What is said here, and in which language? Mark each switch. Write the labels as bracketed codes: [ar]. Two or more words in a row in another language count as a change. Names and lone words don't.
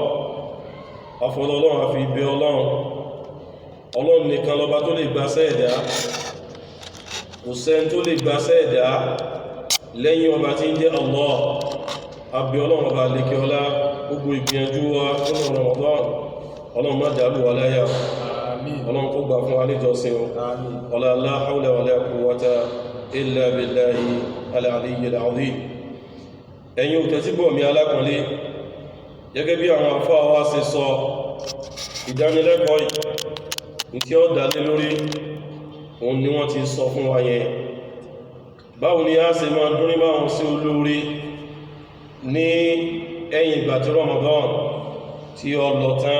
[yo] Afọlọ́lọ́run àfi ibẹ̀ Ọlọ́run nìkan lọba tó lè gbàṣẹ́ ẹ̀dá, kò sẹ́ni tó lè gbàṣẹ́ ẹ̀dá lẹ́yìn ọba tí ń jẹ́ Allah. Abẹ́ Ọlọ́run ọba lékè ọlá gbogbo ìgbìyànjú wa nínú Ramadan, Ọlọ́run má dàlú wa láyà, Ọlọ́run kó gbà fún wa níjọsìn ọlá [ar] لا حول ولا قوة إلا بالله العلي العظيم. [yo] Ẹ̀yin òtẹ́tígbọ̀ mi alákànlé, gẹ́gẹ́ bí àwọn àfáà wa ṣe sọ, ìdánilẹ́kọ̀ọ́ yìí tí ó dálé lórí òun ni wọ́n ti sọ fún wa yẹn. Báwo ni a ṣe máa dúrí máa sí olórí ní ẹ̀yìn ìgbà tí Ramadan tí ó lọ tán?